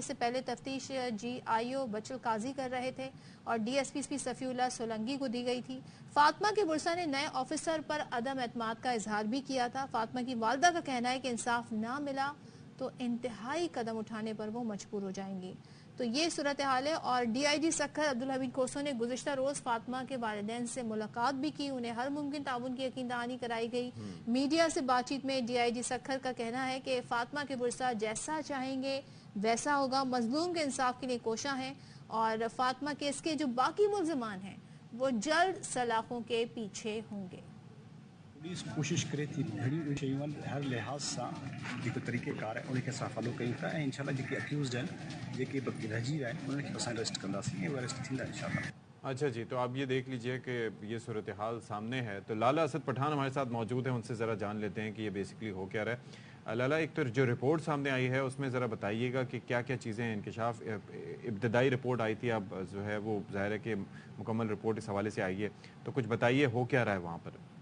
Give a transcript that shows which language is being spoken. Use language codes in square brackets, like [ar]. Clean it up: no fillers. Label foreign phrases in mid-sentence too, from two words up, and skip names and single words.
[ur] اس سے پہلے تفتیش GIO بچل قاضی کر رہے تھے اور DSP صفی اللہ سولنگی کو دی گئی تھی. فاطمہ کے ورثا نے نئے آفیسر پر عدم اعتماد کا اظہار بھی کیا تھا. فاطمہ کی والدہ کا کہنا ہے کہ انصاف نہ ملا تو انتہائی قدم اٹھانے پر وہ مجبور ہو جائیں گی. تو یہ صورت حال ہے. اور DIG سکھر عبد الحمید کوسو نے گزشتہ روز فاطمہ کے والدین سے ملاقات بھی کی، انہیں ہر ممکن تعاون کی یقین دہانی کرائی گئی. میڈیا سے بات چیت میں DIG سکھر کا کہنا ہے کہ فاطمہ کے ورثا جیسا چاہیں گے ویسا ہوگا، مظلوم کے انصاف کے لیے کوشاں ہیں اور فاطمہ کیس کے جو باقی ملزمان ہیں وہ جلد سلاخوں کے پیچھے ہوں گے. [sd] पुलिस कोशिश करे थी बड़ी शयूं हर लिहाज सां जेको तरीक़ेकार आहे उनखे असां फॉलो कयूं था ऐं इंशाल्लाह जेके अक्यूज़्ड आहिनि जेके रहिजी विया आहिनि उन्हनि खे असां अरेस्ट कंदासीं ऐं अरेस्ट थींदा इंशाल्लाह। [ur] اچھا جی، تو آپ یہ دیکھ لیجیے کہ یہ صورت حال سامنے ہے. تو لالہ اسد پٹھان ہمارے ساتھ موجود ہیں، ان سے ذرا جان لیتے ہیں کہ یہ بیسکلی ہو کیا رہا ہے. لالہ، ایک تو جو رپورٹ سامنے آئی ہے اس میں ذرا بتائیے گا کہ کیا کیا چیزیں انکشاف، ابتدائی رپورٹ آئی تھی، اب جو ہے وہ ظاہر ہے کہ مکمل رپورٹ اس حوالے سے آئی ہے، تو کچھ بتائیے ہو کیا رہا ہے وہاں پر.